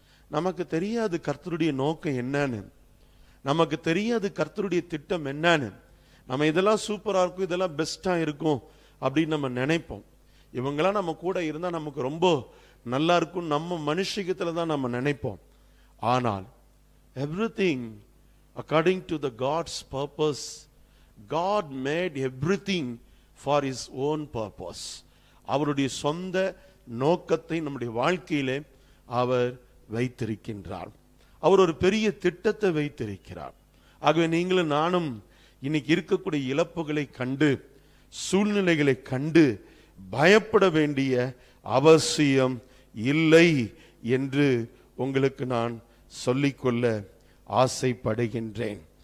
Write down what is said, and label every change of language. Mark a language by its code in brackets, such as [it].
[ta] நமக்கு தெரியாது கர்த்தருடைய நோக்கம் என்னன்னு, நமக்கு தெரியாது கர்த்தருடைய திட்டம் என்னன்னு. நம்ம இதெல்லாம் சூப்பரா இருக்கும், இதெல்லாம் பெஸ்டா இருக்கும் அப்படின்னு நம்ம நினைப்போம். இவங்கெல்லாம் நம்ம கூட இருந்தா நமக்கு ரொம்ப நல்லா இருக்கும் நம்ம மனுஷிகத்துல தான் நம்ம நினைப்போம். ஆனால் [en] everything according to the God's purpose, God made everything for his own purpose. [ta] அவருடைய சொந்த நோக்கத்தை நம்முடைய வாழ்க்கையிலே அவர் வைத்திருக்கின்றார். அவர் ஒரு பெரிய திட்டத்தை வைத்திருக்கிறார். ஆகவே நீங்களும் நானும் இன்னைக்கு இருக்கக்கூடிய இழப்புகளை கண்டு, சூழ்நிலைகளை கண்டு பயப்பட வேண்டிய அவசியம் இல்லை என்று உங்களுக்கு நான் சொல்லிக்கொள்ள ஆசைப்படுகின்றேன்.